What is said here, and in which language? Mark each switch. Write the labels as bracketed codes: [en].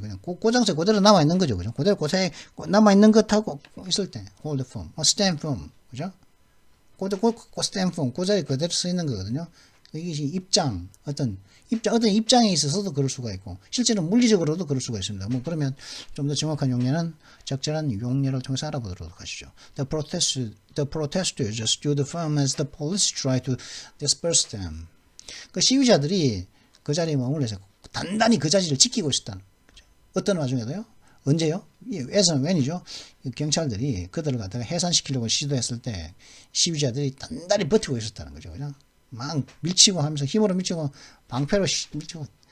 [ko] 그냥 그 장소에 그대로 남아있는 거죠. 그죠? 그대로 고사에 남아있는 것하고 있을 때 hold firm, stand firm. 그죠? 그 stand firm, 그 자리에 그대로 서 있는 거거든요. 이것이 어떤 입장에 있어서도 그럴 수가 있고, 실제로 물리적으로도 그럴 수가 있습니다. 뭐, 그러면 좀 더 정확한 용례는 적절한 용례를 통해서 알아보도록 하시죠. [en] The protesters stood firm as the police tried to disperse them. [ko] 그 시위자들이 그 자리에 머물러서 단단히 그 자리를 지키고 있었다는 거죠. 어떤 와중에도요? 언제요? 웬이죠? 경찰들이 그들을 갖다가 해산시키려고 시도했을 때 시위자들이 단단히 버티고 있었다는 거죠. 그냥 막 밀치고 하면서 힘으로 밀치고 방패로 밀치고.